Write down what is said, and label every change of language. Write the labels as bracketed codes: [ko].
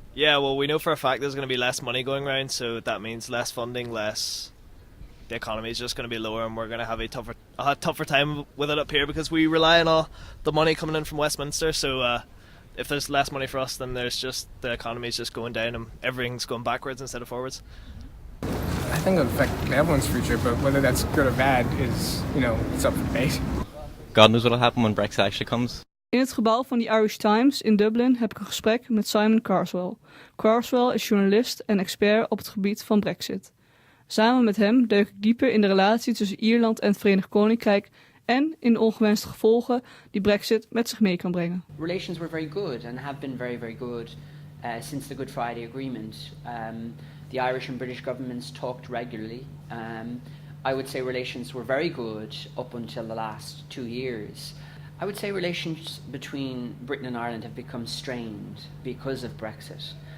[en] Yeah, well, we know for a fact there's going to be less money going around, so that means less funding, the economy is just going to be lower, and we're going to have a tougher time with it up here because we rely on all the money coming in from Westminster. So if there's less money for us, then there's just the economy is just going down and everything's going backwards instead of forwards. I think it'll affect everyone's future, but whether that's good or bad is, it's up for debate. God knows what'll happen when Brexit actually comes. [nl] In het gebouw van de Irish Times in Dublin heb ik een gesprek met Simon Carswell. Carswell is journalist en expert op het gebied van Brexit. Samen met hem duik ik dieper in de relatie tussen Ierland en het Verenigd Koninkrijk en in de ongewenste gevolgen die Brexit met zich mee kan brengen. [en] Relations were very good and have been very, very good since the Good Friday Agreement. The Irish and British governments talked regularly. I would say relations were very good up until the last 2 years. I would say relations between Britain and Ireland have become strained because of Brexit.